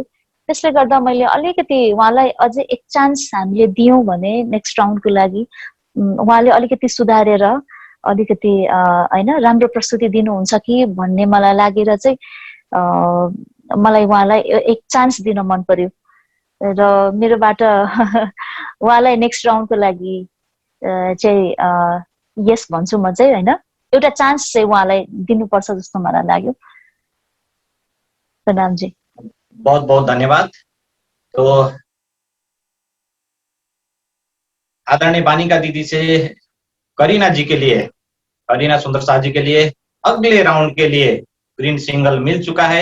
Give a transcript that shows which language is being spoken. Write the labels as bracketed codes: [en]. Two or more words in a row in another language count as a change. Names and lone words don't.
[ne] त्यसले गर्दा मैले अलिकति उहाँलाई अझै एक चान्स हामीले दियौं भने [en] next roundको [ne] लागि उहाँले अलिकति सुधारेर अलिकति हैन राम्रो प्रस्तुति दिनुहुन्छ कि भन्ने मलाई लागेर चाहिँ मलाई उहाँलाई एक चान्स दिन मन पर्यो र मेरोबाट उहाँलाई [en] next roundको [ne] लागि चाहिँ यस भन्छु म चाहिँ हैन। एउटा चान्स चाहिँ उहाँलाई दिनुपर्छ जस्तो मलाई लाग्यो। [hi] प्रणाम जी। बहुत बहुत धन्यवाद। तो आदरणीय वानिका दीदी से करीना जी के लिए, करीना सुंदर साथ जी के लिए अगले राउंड के लिए [en] green signal [hi] मिल चुका है।